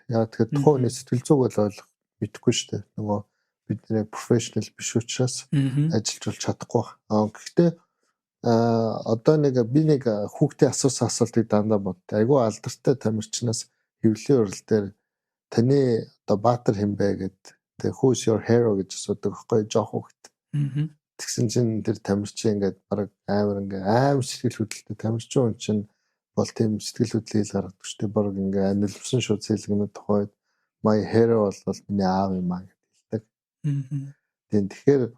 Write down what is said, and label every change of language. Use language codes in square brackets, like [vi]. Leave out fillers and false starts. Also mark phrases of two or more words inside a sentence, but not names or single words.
[mn] Яг тэгэхээр тухайн хүний сэтгэл зүг бол ойлгох мэдэхгүй шүү дээ. Нөгөө бидний профешнл биш учраас ажиллаж чадахгүй. Гэхдээ одоо би нэг хүүхдээ асуусан асуултыг дандаа бод. Айгу алдартай тамирчнаас хэвлэлийн урал дээр таны одоо баатар хэн бэ гэд тэг [en] who's your hero [mn] гэж асуудаг байхгүй жоох хүүхэд. Тэгсэн чинь тэр тамирчин ингээд баг амар сэтгэл хөдлөлтөй тамирчин хүн чинь бол тийм сэтгэл хөдлөл гаргадаг шүү дээ. Баг ингээд анилвсан шууд сэлгэнэ тухайд [en] my hero [mn] бол миний аав юм аа гэдэг хэлдэг.